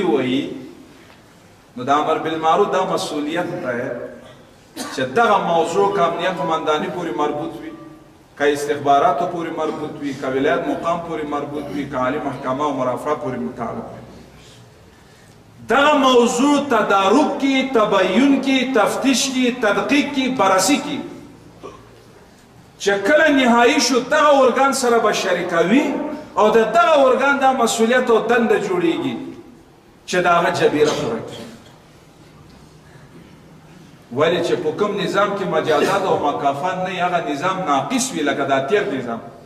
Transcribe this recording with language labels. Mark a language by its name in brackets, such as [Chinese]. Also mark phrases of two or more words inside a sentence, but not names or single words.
[Pashto] وایي، نو د امر بالمعروف دا مسؤلیت دی چې دغه موضوع که امنیت قمنداني پورې مربوط وي، که استخباراتو پورې مربوط وي، که ولایت مقام پورې مربوط وي، که عالی محکمه او مرافعه پورې متعلق وي، دغه موضوع تدارک کی، تبین کی، تفتیش کی، تدقیق کی، بررسی کی. چې کله نهایی شو دغه ارګان سره به شریکوي او د دغه ارګان دا مسؤلیت او دنده جوړیږي چې د هغه جبیره پوره کړي. ولې چې په کوم نظام کې مجازات او مکافات نه وي، هغه نظام ناقص وي، لکه دا تیر نظام.